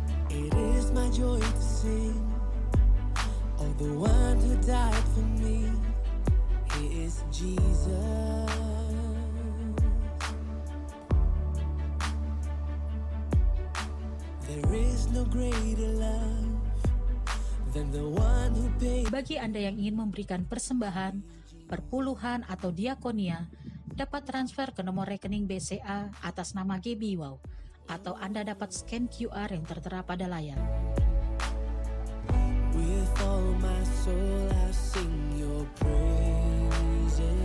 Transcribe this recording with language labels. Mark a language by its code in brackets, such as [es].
[en] It is my joy to sing of the one who died for me. He is Jesus. There is no greater love than the one who paid. [id] Bagi Anda yang ingin memberikan persembahan, perpuluhan atau diakonia, dapat transfer ke nomor rekening BCA atas nama GB Wow, atau Anda dapat scan QR yang tertera pada layar. [en] With all my soul I sing your praises.